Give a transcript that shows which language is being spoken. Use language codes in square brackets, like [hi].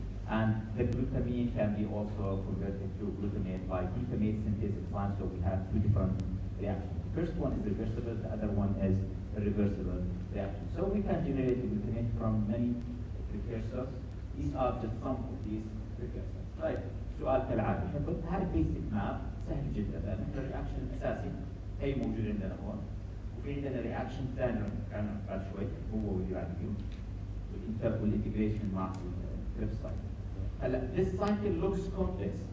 [en] And the glutamine can be also converted to glutamate by glutamate synthase enzyme, so we have two different reactions. The first one is reversible, the other one is irreversible reaction. So we can generate the glutamate from many precursors. These are just some of these precursors. Right. [ar] سؤال كالعادة نقول هذا بيسك ماب سهل جدا لأن الرياكشن الأساسي هي موجود عندنا هون وفي عندنا رياكشن ثاني كان بعد شوي هو واللي بعد فيه والانتجريشن مع الكريبس سايكل. [en] هلا this cycle looks complex.